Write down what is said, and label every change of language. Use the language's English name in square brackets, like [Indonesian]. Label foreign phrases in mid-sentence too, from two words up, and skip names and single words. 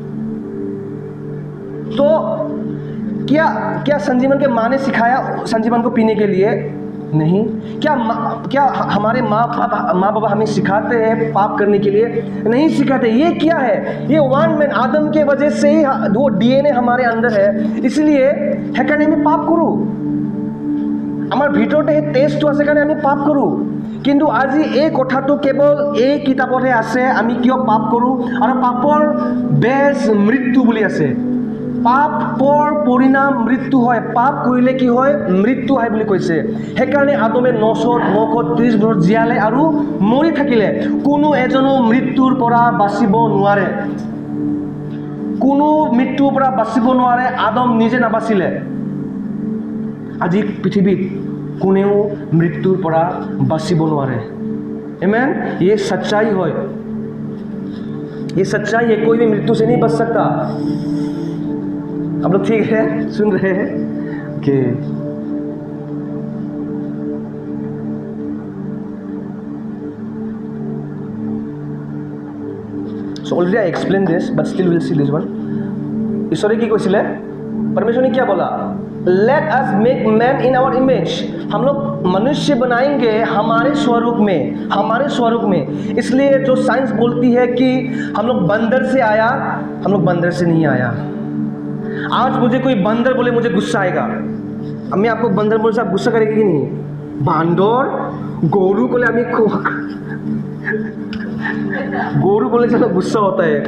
[Hindi] तो क्या संजीवन के माँ ने सिखाया संजीवन को पीने के लिए? नहीं। क्या हमारे माँ बाबा हमें सिखाते हैं पाप करने के लिए? नहीं सिखाते। ये क्या है? ये [English] one man [Hindi] आदम के वजह से ही वो DNA हमारे अंदर है। [Assamese] इसलिए সেইকাৰণে আমি পাপ কৰোঁ। আমাৰ ভিতৰতে সেই টেষ্টটো আছে কাৰণে আমি পাপ কৰোঁ। কিন্তু আজি এই কথাটো কেৱল এই কিতাপতহে আছে, আমি কিয় পাপ কৰোঁ। আৰু পাপৰ বেজ মৃত্যু বুলি আছে। পাপৰ পৰিণাম মৃত্যু হয়। পাপ কৰিলে কি হয়? মৃত্যু হয় বুলি কৈছে। সেইকাৰণে আদমে 930 বছৰ জীয়ালে আৰু মৰি থাকিলে। কোনো এজনো মৃত্যুৰ পৰা বাচিব নোৱাৰে। কোনো মৃত্যুৰ পৰা বাচিব নোৱাৰে। আদম নিজে নাবাচিলে। আজি পৃথিৱীত কোনেও মৃত্যুৰ পৰা বাচিব নোৱাৰে। [Hindi] आमेन। ये सच्चाई है, ये सच्चाई है। कोई भी मृत्यु से नहीं बच सकता। आप लोग ठीक है, सुन रहे हैं? ओके। [English] So already I explained this, but still we'll see this one. [Assamese] ঈশ্বৰে কি কৈছিলে? [Hindi] परमेश्वर ने क्या बोला? [English] Let us make man in our image। [Hindi] हम लोग मनुष्य बनाएंगे हमारे स्वरूप में। इसलिए जो साइंस बोलती है कि हम लोग बंदर से आया, हम लोग बंदर से नहीं आया। आज मुझे कोई बंदर बोले मुझे गुस्सा आएगा। अब मैं आपको बंदर बोले आप गुस्सा करेंगे कि नहीं? बांदर गोरू बोले हमें गोरू बोले चलो गुस्सा होता है।